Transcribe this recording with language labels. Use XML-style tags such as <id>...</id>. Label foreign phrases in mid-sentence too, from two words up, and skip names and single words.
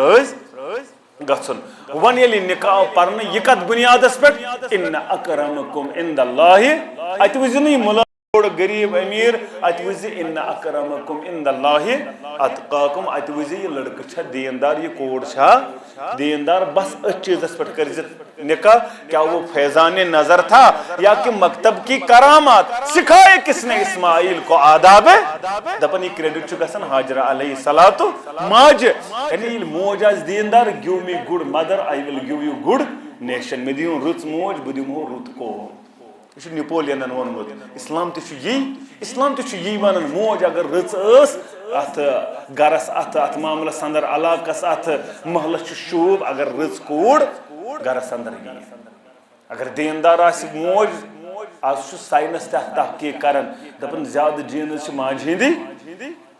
<ks>رٲضۍ گژھُن وۄنۍ ییٚلہِ یہِ نکاح آو پرنہٕ یہِ کتھ بُنیادس پٮ۪ٹھ</ks> <ar>اِنَّ اَکرَمَکُم عِنٛدَ اللہِ</ar> <ks>اتہِ وٕچھزِ نہٕ یہِ مُلا غریٖب أمیٖر اتہِ وٕچھزِ</ks> <ar>اِنَّ اَکرَمَکُم عِنٛدَ اللہِ اَتقاکُم</ar> <ks>اتہِ وٕچھزِ یہِ لڑکہٕ چھا دیندار یہِ کوٗر چھا دیندار بس أتھۍ چیٖزس پٮ۪ٹھ کٔرزِ نکاح</ks> <ur>کیا وہ فیضانِ نظر تھا یا کہ مکتب کی کرامات سکھائے کس نے اسماعیل کو آداب</ur> <ks>دپان یہ کریڈٹ چھُ گژھان حاجرہ</ks> <ar>علیہ الصلاتُ</ar> <ks>ماجہِ یعنی ییٚلہِ موج آسہِ دیندار</ks> <en>give me good mother I will give you good nation</en> <ks>مےٚ دِیِو رٕژ موج بہٕ دِمہو رُت کوٗر یہ چھُ نِپولینن ووٚنمُت اسلام تہِ چھُ یی ونان موج اگر رٕژ ٲس اتھ گرس اتھ معاملس اندر علاقس اتھ محلس چھُ شوٗب اگر رٕژ کوٗر گرس اندر یی اگر دیندار آسہِ موج آز چھُ ساینس تہِ اتھ تحقیٖق کران دپان زیادٕ جیٖنٕز چھِ ماجہِ ہِنٛدی</ks>